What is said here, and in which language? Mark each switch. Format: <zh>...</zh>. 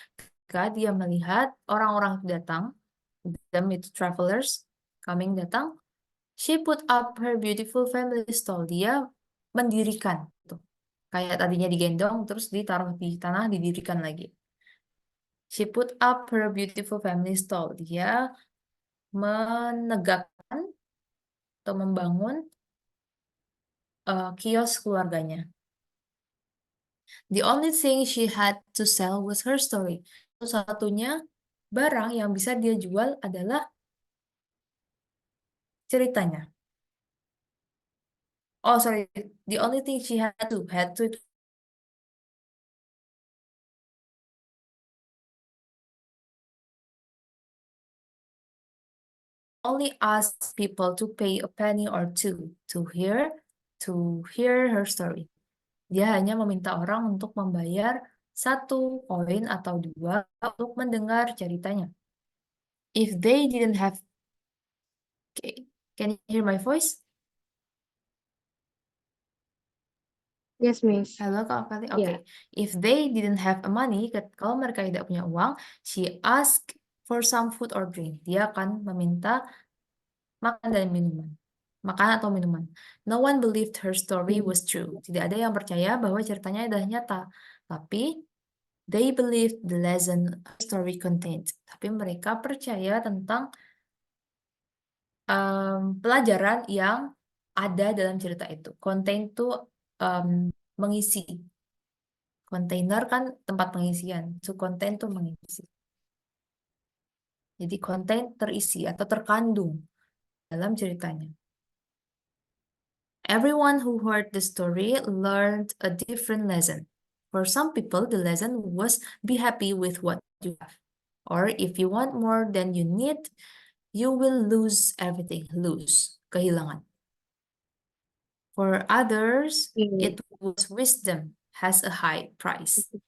<id>Ketika dia melihat orang-orang datang,</id> <en>them itu travelers coming datang, she put up her beautiful family stall.</en> <id>Dia mendirikan, tuh. Kayak tadinya digendong, terus ditaruh di tanah, didirikan lagi.</id> <en>She put up her beautiful family stall.</en> <id>Dia menegakkan atau membangun kios keluarganya.</id> <en>The only thing she had to sell was her story.</en> <id>Satu-satunya barang yang bisa dia jual adalah ceritanya.</id> <en>Oh, sorry. The only thing she had to only ask people to pay a penny or two to hear her story.</en> <id>Dia hanya meminta orang untuk membayar 1 koin atau 2 untuk mendengar ceritanya.</id> <en>If they didn't have, okay, can you hear my voice? Yes, Miss.</en> <id>Halo Kak Feli, oke.</id> <en>Yeah. If they didn't have a money,</en> <id>kalau mereka tidak punya uang,</id> <en>she asked for some food or drink.</en> <id>Dia akan meminta makan dan minuman. Makanan atau minuman.</id> <en>No one believed her story was true.</en> <id>Tidak ada yang percaya bahwa ceritanya adalah nyata. Tapi</id> <en>they believed the lesson her story contained.</en> <id>Tapi mereka percaya tentang pelajaran yang ada dalam cerita itu. Contain itu mengisi. Kontainer kan tempat pengisian. So contain itu mengisi. Jadi konten terisi atau terkandung dalam ceritanya.</id> <en>Everyone who heard the story learned a different lesson. For some people, the lesson was be happy with what you have. Or if you want more than you need, you will lose everything. Lose,</en> <id>kehilangan.</id> <en>For others, it was wisdom has a high price.</en>